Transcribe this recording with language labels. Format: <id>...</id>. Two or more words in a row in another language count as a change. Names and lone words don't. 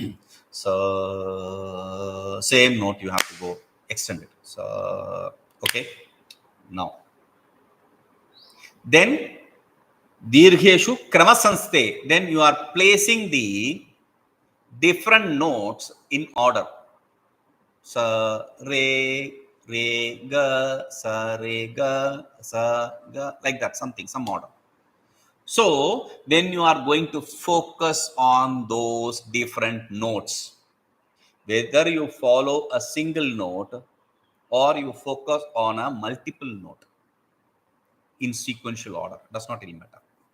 <en>So same note you have to go extend it. So okay. Now then</en> <sa>दीर्घेषु क्रमसंस्थितेः.</sa> <en>Then you are placing the different notes in order. Sa, re, ga, sa, ga, sa, ga, like that, something, some order. So, then you are going to focus on those different notes. Whether you follow a single note or you focus on a multiple note in sequential order, does not really matter.</en>